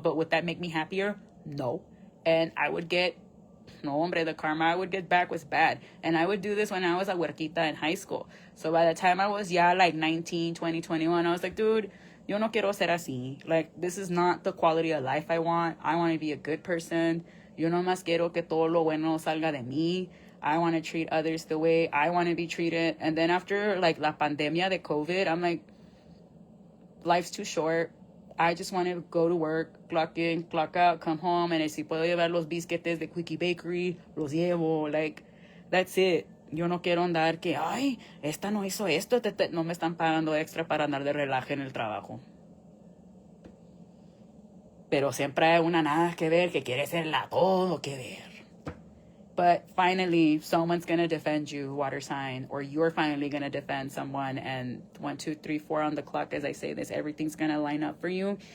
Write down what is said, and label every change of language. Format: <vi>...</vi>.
<en>But would that make me happier? No. And I would get, no, hombre, the karma I would get back was bad. And I would do this when I was a huerquita in high school. So by the time I was, like 19, 20, 21, I was like, dude,</en> <es>yo no quiero ser así.</es> <en>Like, this is not the quality of life I want. I want to be a good person.</en> <es>Yo nomás quiero que todo lo bueno salga de mí.</es> <en>I want to treat others the way I want to be treated. And then after, like,</en> <es>la pandemia de COVID,</es> <en>I'm like, life's too short. I just want to go to work, clock in, clock out, come home, and</en> <es>si puedo llevar los bisquetes de Quickie Bakery, los llevo.</es> <en>Like, that's it.</en> <es>Yo no quiero andar que, ay, esta no hizo esto, no me están pagando extra para andar de relaje en el trabajo. Pero siempre hay una nada que ver que quiere serla todo que ver.</es> <en>But finally, someone's going to defend you, water sign, or you're finally going to defend someone. And 1, 2, 3, 4 on the clock, as I say this, everything's going to line up for you.</en>